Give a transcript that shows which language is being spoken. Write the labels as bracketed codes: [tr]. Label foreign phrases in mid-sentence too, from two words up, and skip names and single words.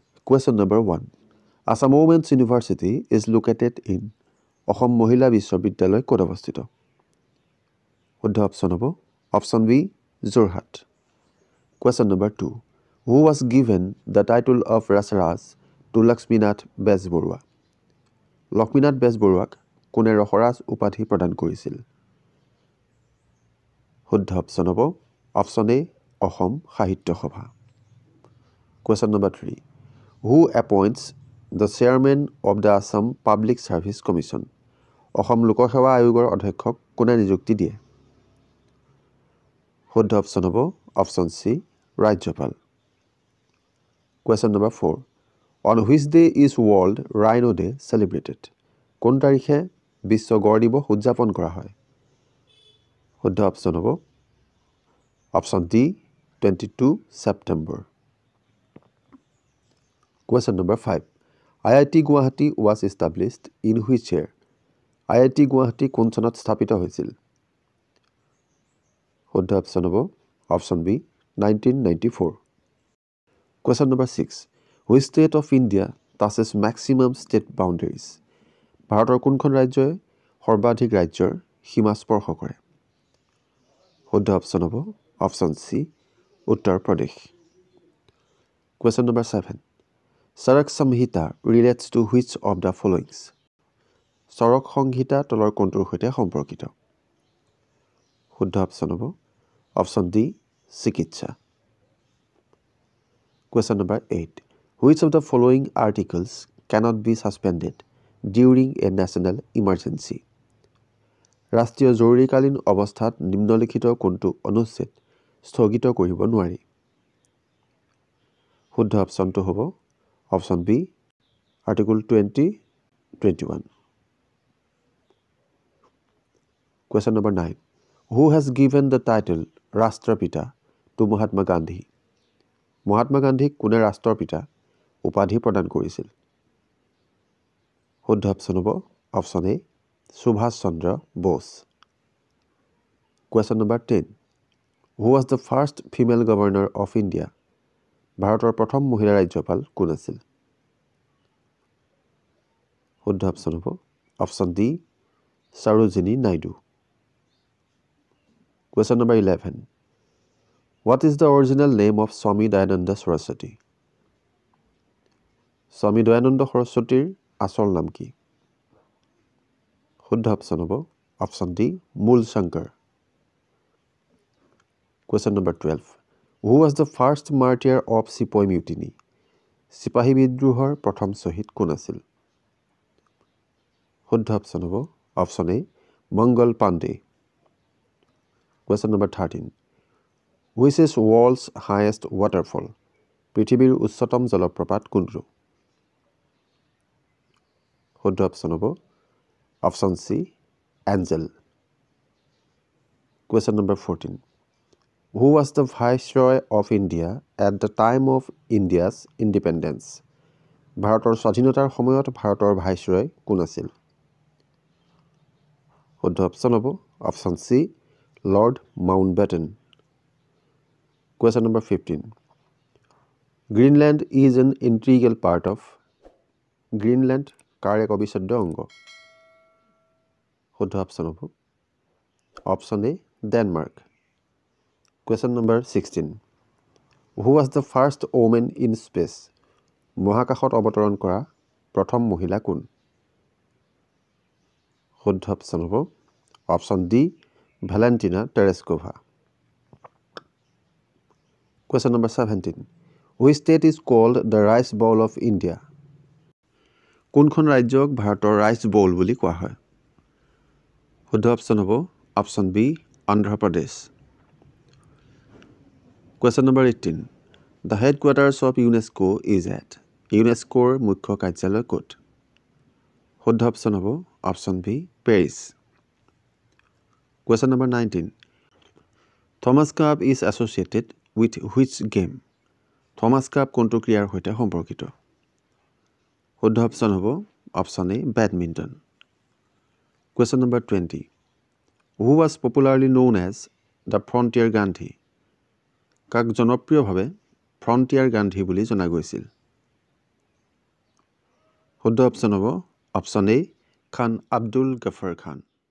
[en] Question number 1. Assam Women's University is located in [as] অসম মহিলা বিশ্ববিদ্যালয় ক'ত অৱস্থিত? শুদ্ধ অপশ্যন হ'ব [en] option B [as] যোৰহাট। [en] Question number 2. Who was given the title of Rasaraj to Lakshminath Bezborua? [as] লক্ষ্মীনাথ বেজবৰুৱাক কোনে ৰসৰাজ উপাধি প্ৰদান কৰিছিল? শুদ্ধ অপশ্যন হ'ব [en] option A [as] অসম সাহিত্য সভা। [en] Question number 3. Who appoints the chairman of the Assam Public Service Commission? [as] অসম লোকসেৱা আয়োগৰ অধ্যক্ষক কোনে নিযুক্তি দিয়ে? শুদ্ধ অপশ্যন হ'ব [en] option C [as] ৰাজ্যপাল। [en] Question number 4. On which day is World Rhino Day celebrated? [as] কোন তাৰিখে বিশ্ব গড় দিৱস উদযাপন কৰা হয়? শুদ্ধ অপশ্যন হ'ব [en] option D 22 September. Question number 5. IIT Guwahati was established in which year? [as] IIT Guwahati কোন চনত স্থাপিত হৈছিল? শুদ্ধ অপশ্যন হ'ব [en] option B 1994. Question number 6. Which state of India touches maximum state boundaries? [as] ভাৰতৰ কোনখন ৰাজ্যই সৰ্বাধিক ৰাজ্যৰ সীমা স্পৰ্শ কৰে? শুদ্ধ অপশ্যন হ'ব [en] option C [as] উত্তৰ প্ৰদেশ। [en] Question number 7. Sarak Samhita relates to which of the followings? [as] চৰক সংহিতা তলৰ কোনটোৰ সৈতে সম্পৰ্কিত? শুদ্ধ অপশ্যন হ'ব [en] option D [as] চিকিৎসা। [en] Question number 8. Which of the following articles cannot be suspended during a national emergency? [as] ৰাষ্ট্ৰীয় জৰুৰীকালীন অৱস্থাত নিম্নলিখিত কোনটো অনুচ্ছেদ স্থগিত কৰিব নোৱাৰি? শুদ্ধ অপশ্যনটো হ'ব [en] option B article 20-21. Question number 9. Who has given the title Rashtrapita to Mahatma Gandhi? [as] মহাত্মা গান্ধীক কোনে ৰাষ্ট্ৰৰ পিতা উপাধি প্ৰদান কৰিছিল? শুদ্ধ অপশ্যন হ'ব [en] option A [as] সুভাষ চন্দ্ৰ বোস। [en] Question number 10. Who was the first female governor of India? [as] ভাৰতৰ প্ৰথম মহিলা ৰাজ্যপাল কোন আছিল? শুদ্ধ অপশ্যন হ'ব [en] option D [as] সৰোজিনী নাইডু। [en] Question number 11. What is the original name of Swami Dayananda Saraswati? [as] স্বামী দয়ানন্দ সৰস্বতীৰ আচল নাম কি? শুদ্ধ অপশ্যন হ'ব [en] option D [as] মূল শংকৰ। [en] Question number 12. Who was the first martyr of Sepoy Mutiny? [as] চিপাহী বিদ্ৰোহৰ প্ৰথম শ্বহীদ কোন আছিল? শুদ্ধ অপশ্যন হ'ব [en] option A [as] মংগল পাণ্ডে। [en] Question number 13. Which is world's highest waterfall? [as] পৃথিৱীৰ উচ্চতম জলপ্ৰপাত কোনটো? শুদ্ধ অপশ্যন হ'ব [en] option C [as] এঞ্জেল। [en] Question number 14. Who was the Viceroy of India at the time of India's independence? [as] ভাৰতৰ স্বাধীনতাৰ সময়ত ভাৰতৰ ভাইচৰয় কোন আছিল? শুদ্ধ অপশ্যন হ'ব [en] option C [as] লৰ্ড মাউণ্টবেটেন। [en] Question number 15. Greenland is an integral part of. [as] Greenland কাৰ এক অবিচ্ছেদ্য অংগ? শুদ্ধ অপশ্যন হ'ব [en] option A [as] ডেনমাৰ্ক। [en] Question number 16. Who was the first woman in space? [as] মহাকাশত অৱতৰণ কৰা প্ৰথম মহিলা কোন? শুদ্ধ অপশ্যন হ'ব [en] option D [as] ভেলেণ্টিনা টেৰেস্কোভা। [en] Question number 17. Which state is called the rice bowl of India? [as] কোনখন ৰাজ্যক ভাৰতৰ [en] rice bowl [as] বুলি কোৱা হয়? শুদ্ধ অপশ্যন হ'ব [en] option B [as] অন্ধ্ৰপ্ৰদেশ। [en] Question number 18. The headquarters of UNESCO is at. [as] ইউনেস্কোৰ মুখ্য কাৰ্যালয় ক'ত? শুদ্ধ অপশ্যন হ'ব [en] option B [as] পেৰিছ। [en] Question number 19. Thomas Cup is associated with which game? [as] Thomas Cup কোনটো ক্ৰীড়াৰ সৈতে সম্পৰ্কিত? শুদ্ধ অপশ্যন হ'ব [en] option A [as] বেডমিণ্টন। [en] Question number 20. Who was popularly known as the Frontier Gandhi? [as] কাক জনপ্ৰিয়ভাৱে ফ্ৰণ্টিয়াৰ গান্ধী বুলি জনা গৈছিল? শুদ্ধ অপশ্যন হ'ব [en] option A [as] খান আব্দুল গফৰ খান